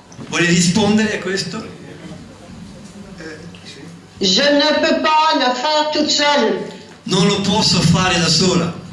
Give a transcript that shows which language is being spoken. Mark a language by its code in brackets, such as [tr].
[it] Vuole rispondere a questo? [fr] Je ne peux pas le faire toute seule. [it] Non lo posso fare da sola.